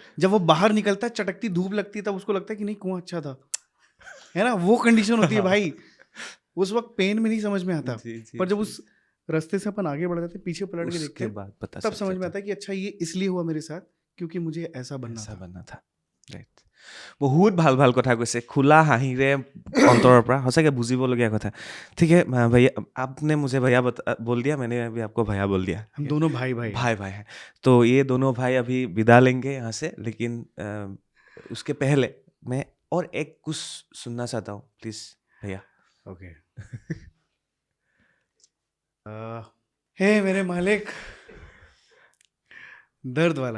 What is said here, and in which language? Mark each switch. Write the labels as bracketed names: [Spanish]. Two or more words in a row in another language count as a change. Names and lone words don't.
[Hindi] जब वो बाहर निकलता है, चटकती धूप लगती है, तब उसको लगता है कि नहीं कुआं अच्छा था, है ना, वो कंडीशन होती है भाई। उस वक्त पेन में नहीं समझ में आता, पर जब उस रास्ते से अपन आगे बढ़ जाते, पीछे पलट के देखते उसके बाद पता तब चल समझ में जाता आता है कि अच्छा ये इसलिए हुआ मेरे साथ क्योंकि मुझे ऐसा बनना ऐसा था। बनना था। [Assamese] ৰাইট, বহুত ভাল ভাল কথা কৈছে, খোলা হাঁহিৰে অন্তৰৰ পৰা, সঁচাকৈ বুজিবলগীয়া কথা। [Hindi] ठीक है भैया, आपने मुझे भैया बोल दिया, मैंने अभी आपको भैया बोल दिया। हम दोनों भाई भाई हैं। भाई भाई है। तो ये दोनों भाई अभी विदा लेंगे यहाँ से, लेकिन उसके पहले मैं और एक कुछ सुनना चाहता हूँ, प्लीज भैया। ओके। हे मेरे मालिक, दर्द वाला